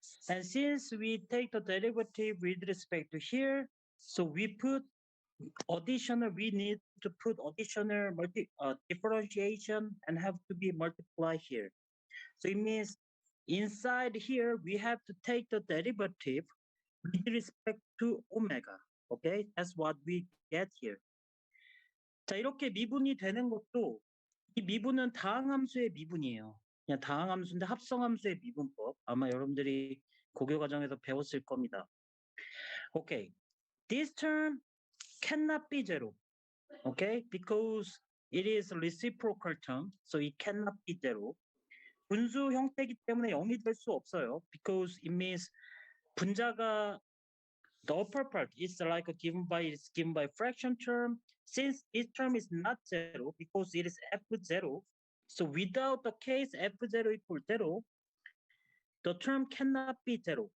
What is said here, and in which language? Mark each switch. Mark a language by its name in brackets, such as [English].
[English] And since we take the derivative with respect to here, so we put additional, we need to put additional differentiation and have to be multiplied here. So it means inside here, we have to take the derivative with respect to omega. Okay, that's what we get here. [Korean] 자, 이렇게 미분이 되는 것도 이 미분은 다항함수의 미분이에요. 그냥 다항함수인데 합성함수의 미분법. 아마 여러분들이 고교 과정에서 배웠을 겁니다. [English] Okay, this term cannot be zero. Okay, because it is a reciprocal term, so it cannot be zero. [Korean] 분수 형태이기 때문에 0이 될 수 없어요. [English] Because it means 분자가 the upper part is like given by fraction term. Since this term is not zero because it is f0, so without the case f0 equals 0, the term cannot be 0.